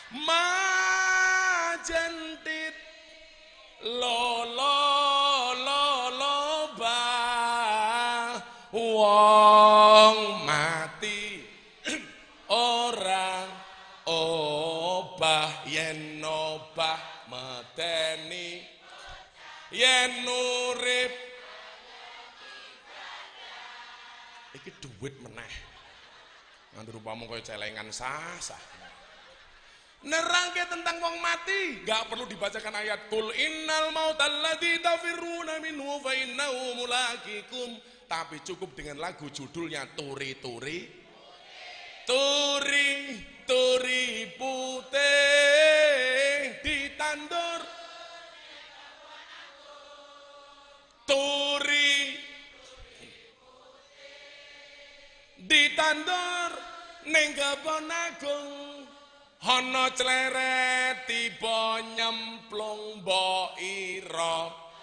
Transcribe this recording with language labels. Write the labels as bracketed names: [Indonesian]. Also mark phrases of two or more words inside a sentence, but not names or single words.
[Javanese] Majentit lo bah, wong mati ora obah yen obah medeni, yen urip iki duit meneh. Nganti rupamu kaya celengan sah-sah. Nerangke tentang wong mati, gak perlu dibacakan ayat [Arabic] قل إن الموت الذي تفرون منه فإنه ملاقيكم, [Indonesian] tapi cukup dengan lagu judulnya [Javanese] turi-turi, turi putih ditandur, turi ditandur Neng kebon agung ana cleret tiba nyemplung mbok ira.